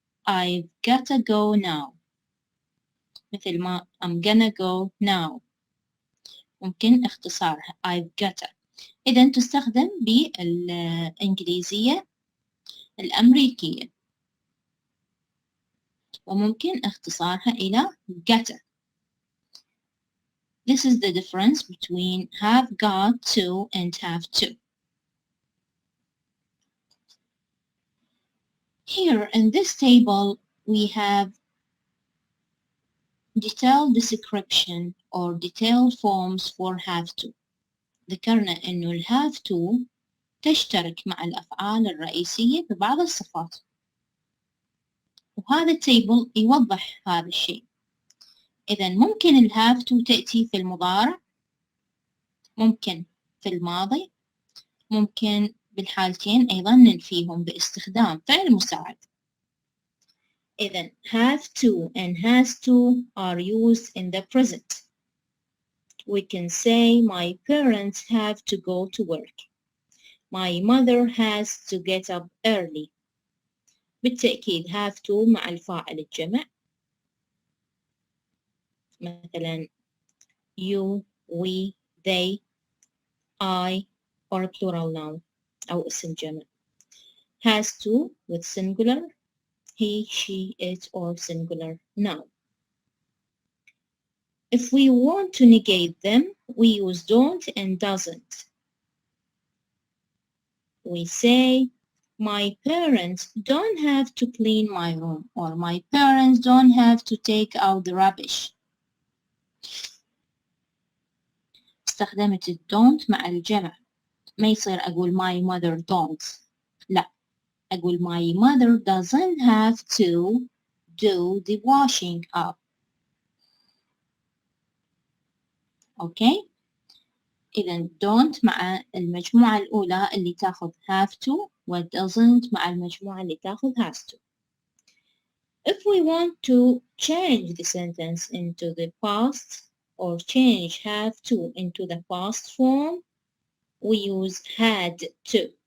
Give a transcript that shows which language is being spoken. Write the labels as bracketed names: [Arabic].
[English] I've gotta go now. [Arabic] مثل ما [English] I'm gonna go now. [Arabic] ممكن اختصارها [English] I've gotta. [Arabic] إذن تستخدم بالإنجليزية الأمريكية وممكن اختصارها إلى gotta. [English] This is the difference between have got to and have to. Here in this table we have detailed description or detailed forms for have to. [Arabic] ذكرنا إنه ال have to تشترك مع الأفعال الرئيسية في بعض الصفات. وهذا التيبل يوضح هذا الشيء. إذا ممكن ال have to تأتي في المضارع، ممكن في الماضي، ممكن بالحالتين أيضا ننفيهم باستخدام فعل مساعد. [English] إذا have to and has to are used in the present. We can say my parents have to go to work. My mother has to get up early. [Arabic] بالتأكيد have to مع الفاعل الجمع. [English] مثلا you, we, they, I or plural noun [Arabic] أو اسم جمع. [English] Has to with singular, he, she, it or singular noun. If we want to negate them, we use don't and doesn't. We say, my parents don't have to clean my room, or my parents don't have to take out the rubbish. [Arabic] استخدمت don't مع الجمع. ما يصير أقول [English] my mother don't. [Arabic] لا. أقول [English] my mother doesn't have to do the washing up. Okay? [Arabic] إذا don't مع المجموعة الأولى اللي تاخذ have to و doesn't مع المجموعة اللي تاخذ has to. [English] If we want to change the sentence into the past or change have to into the past form, we use had to.